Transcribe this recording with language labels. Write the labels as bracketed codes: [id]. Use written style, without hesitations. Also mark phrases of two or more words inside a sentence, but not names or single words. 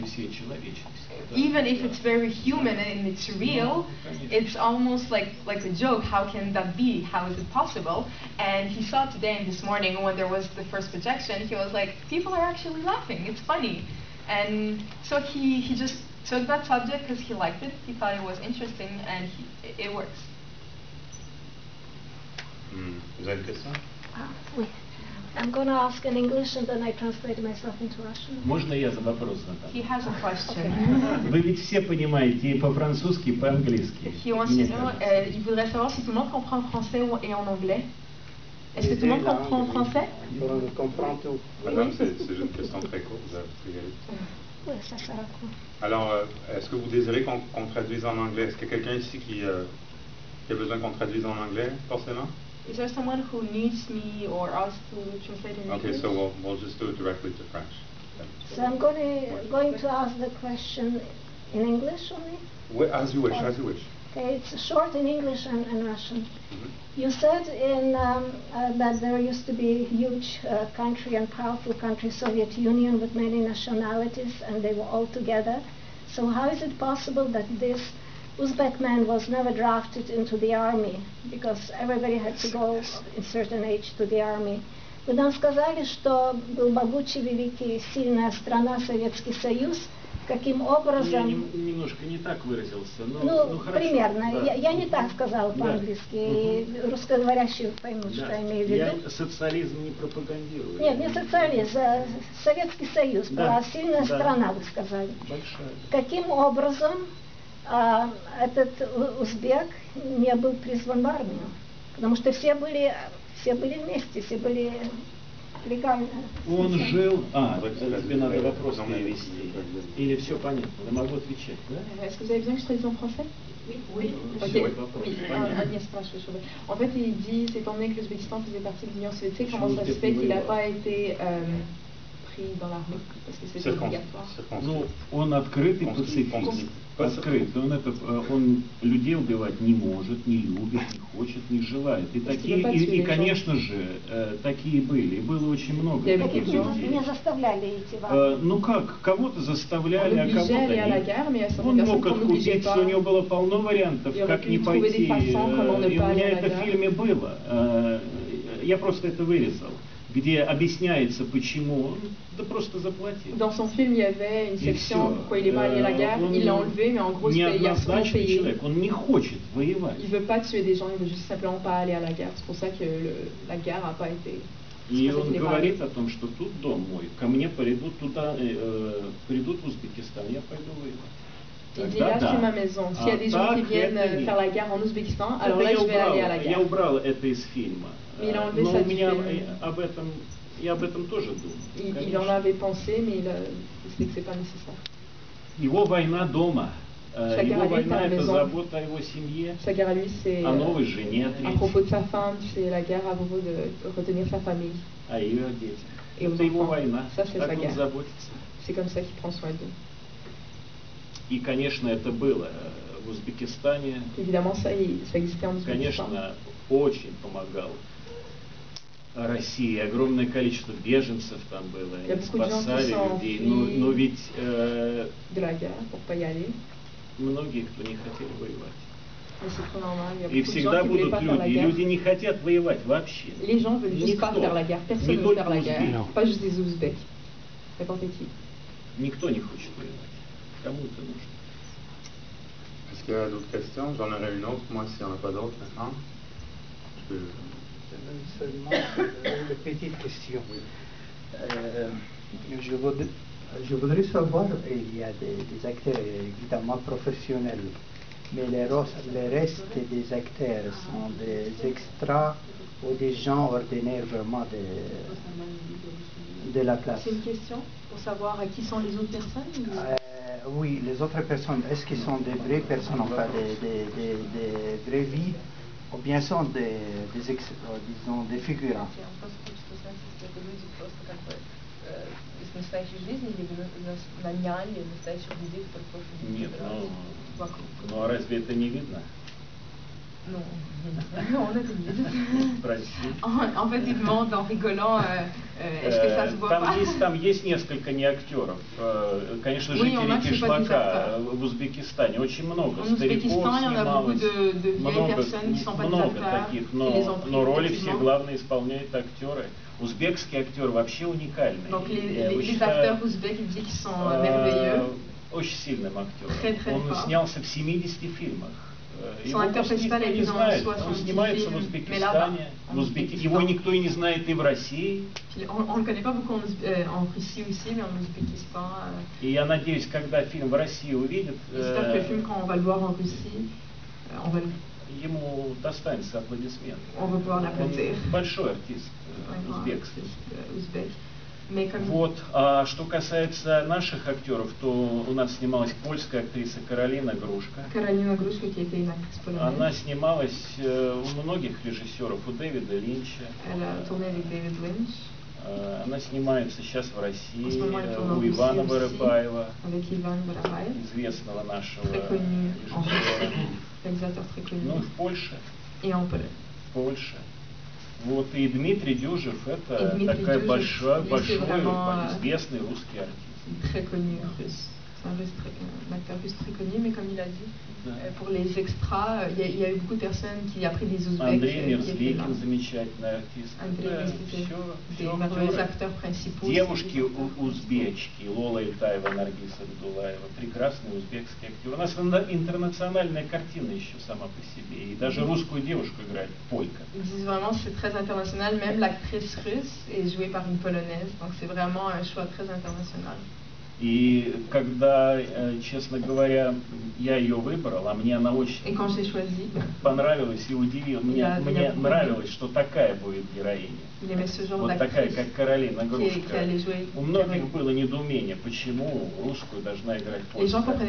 [en] Even if it's very human and it's real, it's almost like a joke. How can that be? How is it possible? And he saw today and this morning when there was the first projection, he was like, people are actually laughing. It's funny. And so he just took that subject because he liked it. He thought it was interesting and it works. [fr] Vous avez une question? Oui. [en] I'm going to ask in English and then I translate myself into Russian. [ru] Можно я за вопрос задам? [en] He has a question. [ru] Вы ведь все понимаете и по-французски, и по-английски. [en] He wants to know, [fr] il voudrait savoir si tout le monde comprend en français et en anglais. Est-ce que tout le monde comprend en français? On comprend tout. Madame, c'est juste une question très courte. Vous pouvez y aller. Oui, ça sera cool. Alors, est-ce que vous désirez qu'on traduise en anglais? Est-ce qu'il y a quelqu'un ici qui a besoin qu'on traduise en anglais, forcément? [en] Is there someone who needs me or us to translate in Okay, English? so we'll just do it directly to French. So I'm going to ask the question in English only. As you wish, as you wish. Okay, it's short in English and Russian. Mm-hmm. You said that there used to be a huge country and powerful country, Soviet Union, with many nationalities, and they were all together. So how is it possible that this Uzbek man was never drafted into the army? Because everybody had to go in certain age to the army. [ru] Вы нам сказали, что был могучий, великий, сильная страна Советский Союз. Каким образом... Я немножко не так выразился, но, ну хорошо. Примерно. Да. Я не так сказала по-английски. И русскоговорящие поймут, что я имею в виду. Я социализм не пропагандирую. Нет, не социализм, а Советский Союз. Была сильная страна, вы сказали. Большая. Каким образом этот узбек не был призван в армию? Потому что все были вместе, все были легально. Он жил... тебе надо вопрос перевести. Или все понятно? Я могу отвечать, да? [fr] Est-ce que vous avez besoin que je traduise en français? Oui. Okay. En fait, il dit, étant donné que l'Ouzbékistan faisait partie de l'Union soviétique, comment ça se fait qu'il n'a pas été pris dans l'armée? Parce que c'était obligatoire. [ru] Ну, он открытый пацифист. Открытый. Он людей убивать не может, не любит, не хочет, не желает. И такие, и конечно же, такие были. И было очень много таких людей. Не заставляли идти в армию. Ну как, кого-то заставляли, а кого-то нет. Он мог откупиться, у него было полно вариантов, как не пойти. И у меня это в фильме было. Я просто это вырезал, где объясняется, почему он просто заплатил. [fr] Dans son film, il y avait une section pourquoi il est pas allé à la guerre. Il l'a enlevé, mais en gros, il y a souvent payé. [ru] Он не хочет воевать. [fr] Il veut pas tuer des gens, il veut juste simplement pas aller à la guerre. C'est pour ça que la guerre a pas été. [ru] И он говорит о том, что тут дом мой, ко мне придут туда, придут в Узбекистан, я пойду воевать. [fr] Il dit là c'est ma maison. S'il y a des gens qui viennent faire la guerre en Ouzbékistan, alors là je vais aller à la guerre. [ru] Я убрал это из фильма. [fr] Mais il a enlevé ça du film. [ru] Я об этом тоже думаю. [fr] Il en avait pensé, mais il sait que c'est pas nécessaire. [ru] Его война дома. Его война это забота о его семье, [fr] Sa guerre à lui, c'est [ru] о новой жене, [fr] à propos de sa femme, c'est la guerre à propos de retenir sa famille. [ru] о ее детях. [fr] Et aux [ru] Это его [fr] enfants. [ru] война. [fr] Ça, c'est sa [ru] Так он [fr] guerre. [ru] заботится. [fr] C'est comme ça qu'il prend soin d'eux. [ru] И, конечно, это было в Узбекистане. [fr] Évidemment, ça existait en Ouzbékistan. [ru] Конечно, очень помогал России. Огромное количество беженцев там было. Они спасали людей. Но ведь [fr] de la guerre, pour pas y aller. [ru] многие, кто не хотели воевать. [fr] Mais c'est trop normal. Il y a [ru] И [fr] beaucoup de [ru] всегда [fr] gens qui voulaient [ru] будут [fr] pas faire la [ru] люди. [fr] guerre. [ru] Люди не хотят воевать вообще. [fr] Les gens veulent juste pas faire la guerre. Personne ne veut faire la guerre. Pas juste des Ouzbeks. N'importe qui. [ru] Никто не хочет воевать. Кому это нужно? [fr] Est-ce qu'il y a d'autres questions? J'en aurais une autre, moi, s'il n'y en a pas d'autres maintenant. Seulement une petite question. Je voudrais savoir, il y a des acteurs évidemment professionnels, mais le reste des acteurs sont des extras ou des gens ordinaires vraiment de la classe. C'est une question pour savoir à qui sont les autres personnes? Oui, les autres personnes, est-ce qu'ils sont des vraies personnes, enfin des vraies vies, ou bien sont disons, des figurants? [ru] Нет, ну а разве это не видно? [fr] Non, on a dit. [ru] Прости. [fr] En fait, il demande en rigolant, est-ce que ça se voit pas? [ru] Там есть несколько неактеров. Конечно, жители Кишлака в Узбекистане очень много. Стариков снималось, много таких, но роли все главные исполняют актеры. Узбекский актер вообще уникальный. [fr] Donc les acteurs ouzbeks, ils disent qu'ils sont merveilleux. [ru] Очень сильным актером. Он снялся в 70 фильмах Его просто никто не знает. Он снимается в Узбекистане. Его никто и не знает и в России. [fr] On le connaît pas beaucoup en Russie aussi, mais en Ouzbékistan. [ru] И я надеюсь, когда фильм в России увидит, [fr] J'espère que le film, quand on va le voir en Russie, [ru] ему достанется аплодисмент. [fr] On va pouvoir l'applaudir. [ru] Он большой артист узбекский. Вот. А что касается наших актеров, то у нас снималась польская актриса Каролина Грушка. Каролина Грушка, [fr] qui était une actrice polonaise. [ru] Она снималась у многих режиссеров, у Дэвида Линча. [fr] Elle a tourné avec David Lynch. [ru] Она снимается сейчас в России у Ивана Воропаева, известного нашего режиссера. Ну и в Польше. В Польше. Вот, и Дмитрий Дюжев, это такой большой, известный русский артист. [fr] C'est un acteur russe très connu, mais comme il a dit, pour les extras, il y a eu beaucoup de personnes qui, après des Ouzbeks, [ru] Андрей Мерзликин, замечательный артист. [fr] Des merveilleux acteurs principaux. [ru] Девушки узбечки, Лола Итаева, Наргиз Абдулаева, прекрасные узбекские актеры. У нас интернациональная картина еще сама по себе, и даже русскую девушку играет полька. [fr] Vraiment, c'est très international, même l'actrice russe est jouée par une polonaise, donc c'est vraiment un choix très international. [ru] И когда, честно говоря, я ее выбрал, а мне она очень понравилась и удивила. Мне нравилось, что такая будет героиня. Вот такая, как Каролина Грушка. У многих было недоумение, почему русскую должна играть польская.